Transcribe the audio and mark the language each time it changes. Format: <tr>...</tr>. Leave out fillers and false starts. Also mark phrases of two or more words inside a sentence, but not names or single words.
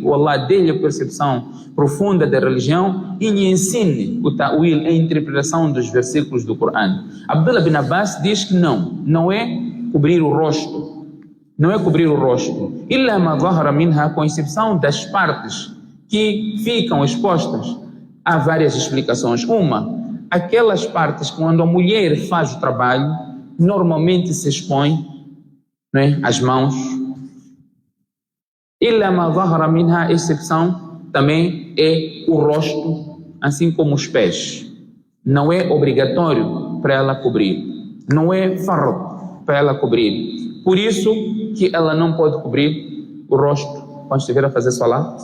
<pt>O Allah dê-lhe a percepção profunda da religião e lhe ensine o ta'wil, a interpretação dos versículos do Corão. Abdullah bin Abbas diz que não é cobrir o rosto. Não é cobrir o rosto.</pt> <ar>إلا ما ظهر منها,</ar> <pt>com exceção das partes que ficam expostas. Há várias explicações. Uma, aquelas partes quando a mulher faz o trabalho, normalmente se expõe, não é? As mãos.</pt> <ar>إلا ما ظهر منها,</ar> <pt>a exceção também é o rosto, assim como os pés. Não é obrigatório para ela cobrir. Não é fard para ela cobrir. Por isso que ela não pode cobrir o rosto quando estiver a fazer salat.</pt>